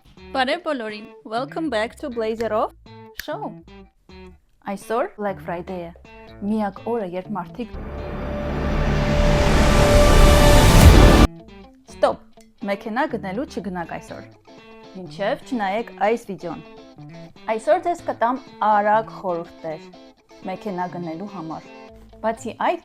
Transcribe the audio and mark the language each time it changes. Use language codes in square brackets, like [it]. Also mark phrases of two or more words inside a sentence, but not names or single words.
[hy] Բարև բոլորին, [en] welcome back to Blazer of Show։ [hy] Այսօր Black Friday է, միակ օրը, երբ մարդիկ Stop, մեքենա գնելու չգնաք այսօր։ Մինչև չնայեք այս վիդեոն։ Այսօր ձեզ կտամ արագ խորհուրդներ մեքենա գնելու համար։ Բացի այդ,